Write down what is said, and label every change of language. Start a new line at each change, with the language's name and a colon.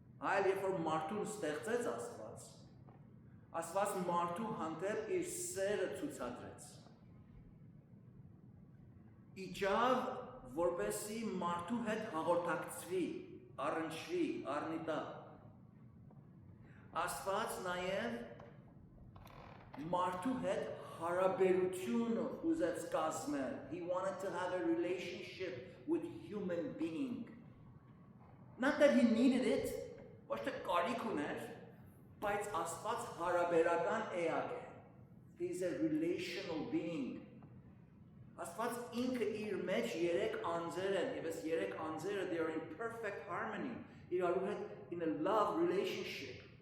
Armenian: Այլ երբ որ մարդուն ստեղծեց Աստված մարդու հանդեպ իր սերը ցուցադրեց։ Իջավ, որպեսզի մարդու հետ հաղորդակցվի, առնչվի, առնիտա։ Աստված նաև մարդու հետ հարաբերություն ուզեց կազմել.
English: He wanted to have a relationship with human being. Not that he needed it,
Armenian: ոչ թե կարիք ուներ, բայց Աստված հարաբերական էակ է.
English: He is a relational being.
Armenian: Աստված ինքը իր մեջ 3 անձեր են, եւ այս 3 անձերը
English: they are in perfect harmony.
Armenian: Իրարու հետ
English: in a love relationship.